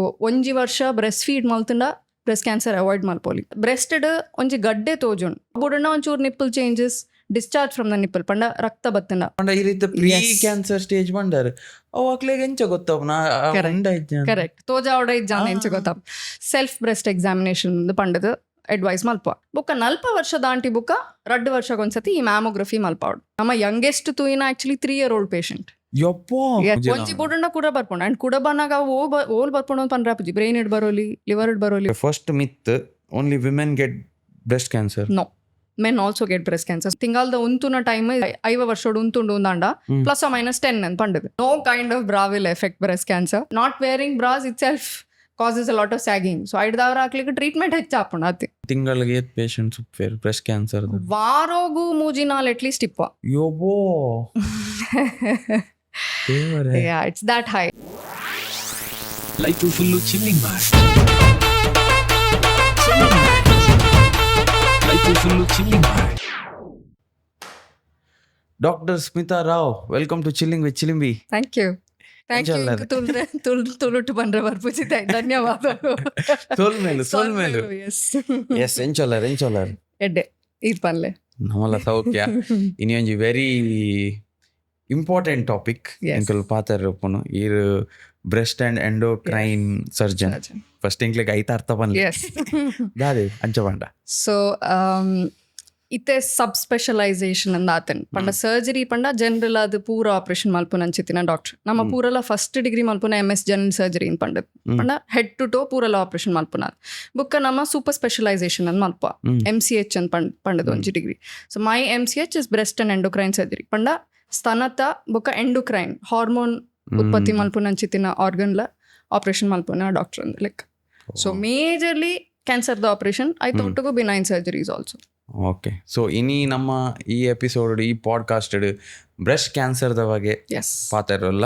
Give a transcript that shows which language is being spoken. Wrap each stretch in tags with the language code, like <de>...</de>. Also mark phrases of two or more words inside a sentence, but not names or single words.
<tcy>ಒಂಜಿ ವರ್ಷ</tcy> <en>breast feed</en> <tcy>ಮಲ್ತುಂಡ</tcy> <en>breast cancer avoid</en> <tcy>ಮಲ್ಪೊಲಿ. ಬ್ರೆಸ್ಟೆಡ್ ಒಂಜಿ ಗಡ್ಡೆ ತೋಜುಂಡು ಬುಡನ ಒಂಚೂರು</tcy> <en>nipple changes discharge from the nipple</en> <tcy>ಪಂಡ ರಕ್ತ ಬತ್ತಂಡ ಪಂಡ ಈ ರೀತಿ</tcy> <en>pre cancer stage</en> <tcy>ಬಂಡಾರ ಅವು ಅಕ್ಲೆಗ್ ಎಂಚ ಗೊತ್ತವನ ಕರೆಕ್ಟ್ ತೋಜ ಅವಡ ಇಜ್ಜಾನ ಎಂಚ ಗೊತ್ತಾವ.</tcy> <en>self breast examination</en> <tcy>ಪಂಡದು ಅಡ್ವೈಸ್ ಮಲ್ಪ ಬುಕ್ಕ 40 ವರ್ಷ ದಾಂಟಿ ಬುಕ್ಕ 2 ವರ್ಷಗೊಂದ್ಸತಿ ಈ ಮ್ಯಾಮೋಗ್ರಫಿ ಮಲ್ಪಾವಡು. ನಮ್ಮ ಯಂಗೆಸ್ಟ್ ತೂಯಿನ</tcy> <en>actually 3 year old patient</en> <tcy>ಒಂಜಿ ಬುಡಣ್ಣ ಕೂಡ ಬರ್ಪುಂಡು ಅಂಡ್ ಕೂಡ ಬನ್ನಾಗ ಓಲ್ ಬರ್ಪುಂಡು ಅಂತ ಪಂಡ್ರಾಪುಜಿ ಬ್ರೈನ್ ಇಡ್ ಬರೋಲಿ ಲಿವರ್ ಇಡ್ ಬರೋಲಿ.</tcy> <en>first myth only women get breast cancer. ನೋ, men also get breast cancer.</en> <tcy>ತಿಂಗಾಲ್ದ ಉಂತುನ ಟೈಮ್ 5 ವರ್ಷೋಡು ಉಂತುಂಡು ಒಂದಾಂಡ +or-10 ಅಂತ ಪಂಡದು.</tcy> <en>No kind of bra will affect breast cancer. Not wearing bras itself causes a lot of sagging.</en> <tcy>So ಐಡ್ದವರ ಹಾಕ್ಲಿಕ್ಕೆ ಟ್ರೀಟ್ಮೆಂಟ್ ಹೆಚ್ಚಾಪುಂಡು ಅತಿ. ತಿಂಗಳಿಗೆ 8</tcy> <en>patients breast cancer</en> <tcy>ವಾರೋಗು ಮೂಜಿನಾಲ್ ಅಟ್ಲೀಸ್ಟ್ ಇಪ್ಪ. ಯೋಬೋ ದೇವರೇ.</tcy> <en>Yeah, it's that high. Life full chilling bar. Dr. Smitha Rao, welcome to Chilling with Chilimbi. Thank you.</en> <tcy>ತುಳುಟು ಬಂದ್ರೆ ಬರ್ಪುಜಿತೆ ಧನ್ಯವಾದಗಳು. ಸೋಲ್ಮೇಲು ಎಸ್ ಎಂಚೊಲ್ಲರ್ ಎಡ್ಡೆ ಈದ್ ಪನ್ಲೆ ನಮ್ಮಲ್ಲ ಸೌಖ್ಯ. ಇನ್ನೊಂಜಿ</tcy> <en>very important topic</en> <tcy>ಎಂಕಲ್ ಪಾತರಪ್ಪನು ಈರ್</tcy> <en>breast and endocrine surgeon.</en> <tcy>ಫಸ್ಟ್ ಇಂಕ್ಲಿಗೆ ಐತ ಅರ್ಥ ಬಂದ್ಲಿ ದಾದೆ ಅಂಚ ಪಂಡ. ಸೊ ಇತ್ತೆ</tcy> <en>sub specialisation</en> <tcy>ಅಂದ ಆತನ್ ಪಂಡ ಸರ್ಜರಿ ಪಂಡ ಜನರಲ್ ಅದು ಪೂರ ಆಪರೇಷನ್ ಮಲ್ಪುನ ಅಂಚಿತ್ತಿನ ಡಾಕ್ಟರ್. ನಮ್ಮ ಪೂರಲ</tcy> <en>first degree</en> <tcy>ಮಲ್ಪುನ</tcy> <en>MS general surgery</en> <tcy>ಅಂತ ಪಂಡದ್ ಪಂಡ</tcy> <en>head to toe</en> <tcy>ಪೂರಲ ಆಪರೇಷನ್ ಮಲ್ಪುನ ಬುಕ್ಕ ನಮ್ಮ</tcy> <en>super specialisation</en> <tcy>ಅಂತ ಮಲ್ಪ MCH ಅಂತ ಪಂಡದ್ ಒಂಜಿ ಡಿಗ್ರಿ.</tcy> <en>so my MCH is breast and endocrine surgery</en> <tcy>ಪಂಡ ಸ್ತನತ ಬುಕ್ಕ</tcy> <en>endocrine hormone</en> <tcy>ಉತ್ಪತ್ತಿ ಮಲ್ಪುನ ಅಂಚಿತ್ತಿನ ಆರ್ಗನ್ಲ ಆಪರೇಷನ್ ಮಲ್ಪುನ ಡಾಕ್ಟರ್ ಅಂದ್ ಲೆಕ್ಕ.</tcy> <en>so majorly</en> <tcy>ಕ್ಯಾನ್ಸರ್ದ ಆಪರೇಷನ್ ಐತ ಒಟ್ಟಿಗೂ</tcy> <en>benign surgeries also. okay, so</en> <tcy>ಇನಿ ನಮ್ಮ ಈ ಎಪಿಸೋಡ್ ಈ ಪಾಡ್ಕಾಸ್ಟ್ ಬ್ರೆಸ್ಟ್ ಕ್ಯಾನ್ಸರ್ದ ಬಗ್ಗೆ ಪಾತಿರಲ್ಲ.</tcy>